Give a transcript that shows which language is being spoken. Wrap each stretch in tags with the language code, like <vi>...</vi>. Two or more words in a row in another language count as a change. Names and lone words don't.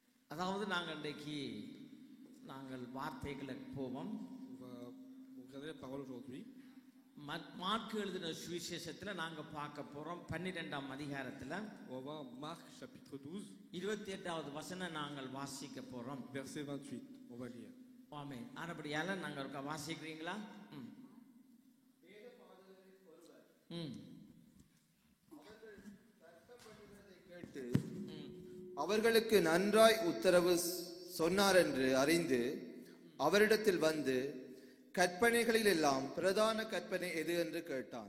<ta>அதாவது நாங்கள் இன்றைக்கு நாங்கள் வார்த்தைகளுக்கு போவோம்.</ta> <fr>On va regarder la parole aujourd'hui.</fr> <ta>மார்க் எழுதின சுவிசேஷத்துல நாங்க பார்க்க போறோம் 12ஆம் அதிகாரத்துல.</ta> <fr>On va voir Marc chapitre 12,</fr> <ta>28வது வசனம் நாங்கள் வாசிக்க போறோம்.</ta> <fr>verset 28. On va lire.</fr> <ta>ஆமென். ஆனபடியால நாங்க வாசிக்கிறீங்களா? அவர்களுக்கு நன்றாய் உத்தரவு சொன்னார் என்று அறிந்து அவரிடத்தில் வந்து கற்பனைகளில் எல்லாம் பிரதான கற்பனை எது என்று கேட்டான்.</ta>